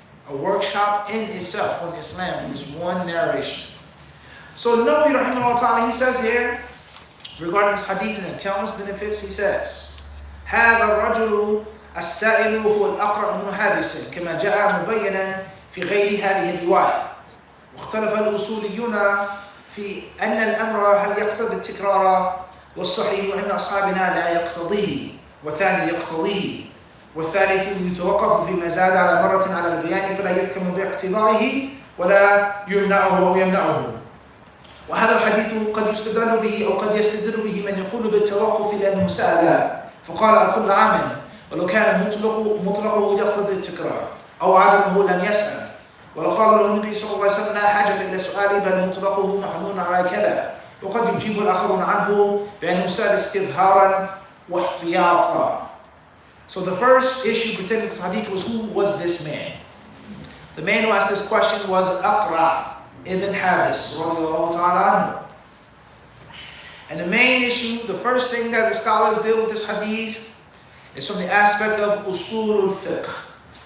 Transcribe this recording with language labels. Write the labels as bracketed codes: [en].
[en] A workshop in itself on Islam, from this one narration. So Nawawi rahimahullah ta'ala, he says here, regarding this hadith and the countless benefits, he says, [ar] هذا الرجل السائل هو الأقرع بن حابس كما جاء مبينا في غير هذه الرواية. واختلف الأصوليون في أن الأمر هل يقتضي التكرار والصحيح أن أصحابنا لا يقتضيه والثاني يقتضيه والثالث يتوقف فيما زاد على مرة على البيان فلا يحكم باقتضائه ولا يمنعه أو يمنعه. وهذا الحديث قد يستدل به أو قد يستدل به من يقول بالتوقف لأنه سأل فقال أكل عام ولو كان مطلقه يقتضي التكرار أو عدمه لم يسأل ولو قال له النبي صلى الله عليه وسلم لا حاجة إلى سؤالي بل مطلقه محمول على كذا وقد يجيب الآخرون عنه بأنه سأل استظهارا واحتياطا. [en] So the first issue pertaining to this hadith was, who was this man? The man who asked this question was Aqra ibn Habis radiallahu ta'ala anhu. And the main issue, the first thing that the scholars deal with this hadith is from the aspect of usul al-fiqh.